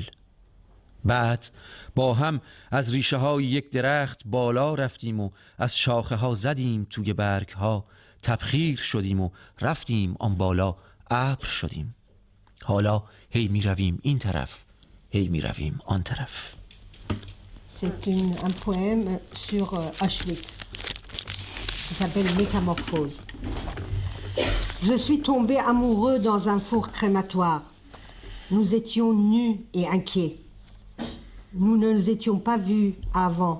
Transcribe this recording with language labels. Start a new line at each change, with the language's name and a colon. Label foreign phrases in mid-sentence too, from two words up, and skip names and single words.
Persian: بعد با هم از ریشه های یک درخت بالا رفتیم و از شاخه ها زدیم توی برگ ها، تبخیر شدیم و رفتیم آن بالا ابر شدیم. حالا هی می رویم این طرف، هی می رویم آن طرف.
French: C'est un poème sur Auschwitz qui s'appelle Métamorphose. Je suis tombé amoureux dans un four crématoire. Nous étions nus et inquiets. Nous ne nous étions pas vus avant.